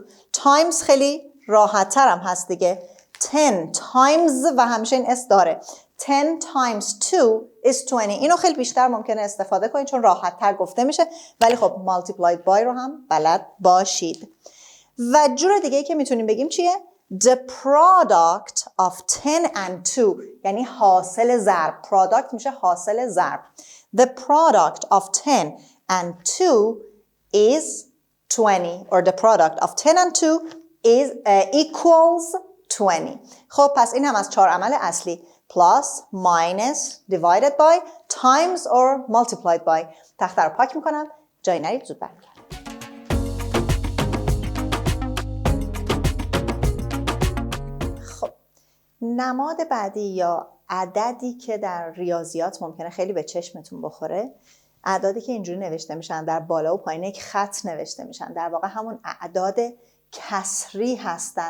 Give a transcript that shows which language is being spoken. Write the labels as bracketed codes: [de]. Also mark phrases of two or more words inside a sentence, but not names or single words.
[fa] times خیلی راحت تر هم هست دیگه. 10 times و همیشه این اس داره. [en] 10 times 2 is 20. [fa] اینو خیلی بیشتر ممکنه استفاده کنید چون راحت تر گفته میشه، ولی خب [en] multiplied by [fa] رو هم بلد باشید. و جور دیگه ای که میتونیم بگیم چیه؟ [en] The product of 10 and 2 [fa] یعنی حاصل ضرب. product میشه حاصل ضرب. [en] The product of 10 and 2 is 20, or the product of 10 and 2 is equals 20. [fa] خب پس این هم از 4 عمل اصلی. [en] plus, minus, divided by, times or multiplied by. [fa] تخته رو پاک میکنم، جایی نرید، زود برمیگردم. خب نماد بعدی یا عددی که در ریاضیات ممکنه خیلی به چشمتون بخوره اعدادی که اینجوری نوشته میشن در بالا و پایین یک خط نوشته میشن در واقع همون اعداد کسری هستن.